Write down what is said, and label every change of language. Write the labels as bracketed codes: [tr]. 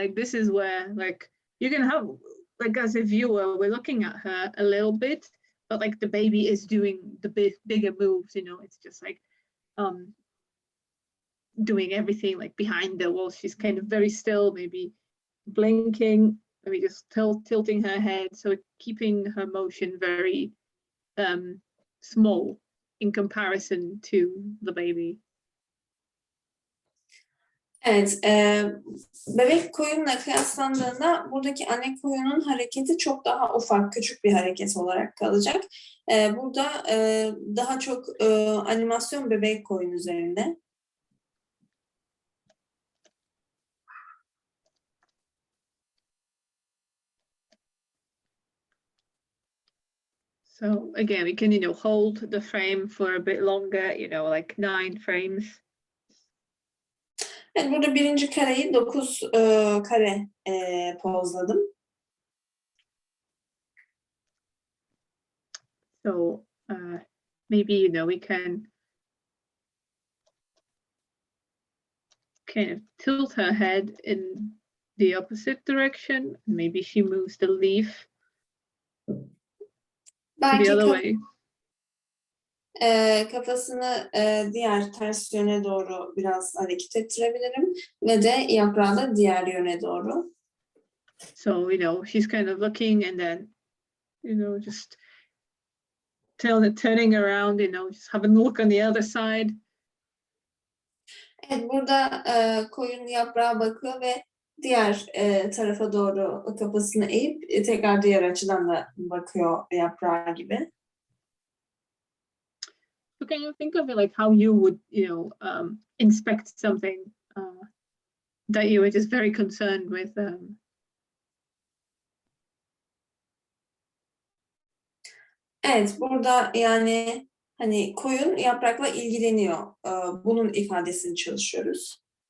[en] Like this is where like you can have, like as a viewer, we're looking at her a little bit, but like the baby is doing the bigger moves, it's just like doing everything like behind the wall. She's kind of very still, maybe blinking, maybe just tilting her head. So keeping her motion very small in comparison to the baby. [tr] Evet, bebek koyunla kıyaslandığında buradaki anne koyunun hareketi çok daha ufak, küçük bir hareket olarak kalacak. Burada daha çok animasyon bebek koyun üzerinde. [en] So again, we can, hold the frame for a bit longer, like 9 frames. [tr] Evet, burada birinci kareyi 9 kare pozladım. [en] So maybe, we can kind of tilt her head in the opposite direction. Maybe she moves the leaf to the other way. [tr] Kafasını diğer ters yöne doğru biraz hareket ettirebilirim ve de yaprağı da diğer yöne doğru. [en] So, she's kind of looking and then, just turning around, just having a look on the other side. [tr] Evet, burada koyun yaprağa bakıyor ve diğer tarafa doğru kafasını eğip tekrar diğer açıdan da bakıyor yaprağa gibi. [en] So can you think of it like how you would, inspect something that you were just very concerned with? [tr] Evet, burada yani hani koyun yaprakla ilgileniyor. Bunun ifadesini çalışıyoruz.